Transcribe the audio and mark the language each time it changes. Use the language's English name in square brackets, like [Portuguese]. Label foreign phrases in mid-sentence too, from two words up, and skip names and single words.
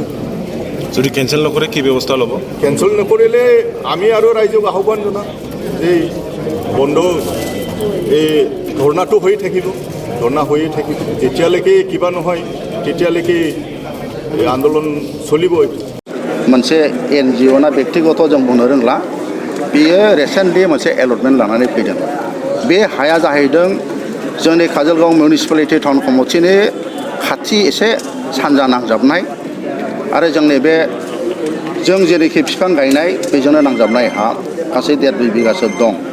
[Assamese] যদি কেঞ্চেল নকৰে কি ব্যৱস্থা ল'ব কেঞ্চেল নকৰিলে আমি আৰু ৰাইজক আহ্বান জনাম এই বন্ধ এই ধৰ্ণাটো হৈ থাকিব ধৰ্ণা হৈয়ে থাকিব যেতিয়ালৈকে কিবা নহয় তেতিয়ালৈকে আন্দোলন চলিব [Bodo] मोनसे NGO ना व्यक्तिगत जों बुंनो रोंला बेयो रिसेन्टलि मोनसे एलटमेन्ट लानानै फैदों बे हाया जाहैदों जोंनि काजलगांव मिउनिसिपालिटि टाउन कमिटिनि खाथि एसे सानजा नांजाबनाय आरो जोंनि बे जों जेरैखि बिफां गायनाय बेजोंनो नांजाबनाय हा गासै 1.5 बिगासो दं